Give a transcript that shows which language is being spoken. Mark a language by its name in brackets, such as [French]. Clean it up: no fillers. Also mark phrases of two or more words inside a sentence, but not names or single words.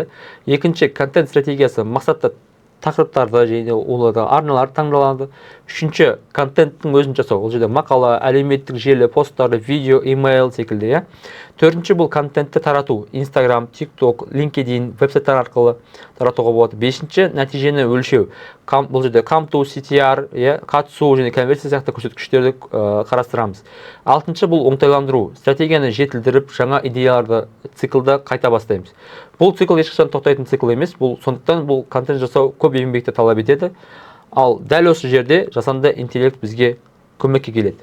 [Kazakh] Екінші контент стратегиясы мақсатты тақырыптарды және оларды арналар таңдалады. Үшінші контенттің өзін жасау. Ол жерде мақала, әлеуметтік желі, посттары, видео, имейл секілді. Төртінші бұл контентті тарату. Instagram, TikTok, LinkedIn, веб-сайттар арқылы таратуға болады. Бесінші нәтижені өлшеу. Бұл жерде [English] come to, [Kazakh] CTR, қатысу және конверсия сияқты көрсеткіштерді қарастырамыз. Алтыншы бұл оңтайландыру. Стратегияны жетілдіріп, жаңа идеяларды циклда қайта бастаймыз. Бұл цикл ешқашан тоқтайтын цикл емес. Сондықтан бұл контент жасау көп еңбекті талап етеді. Ал дәл осы жерде жасанды интеллект бізге көмекке келеді.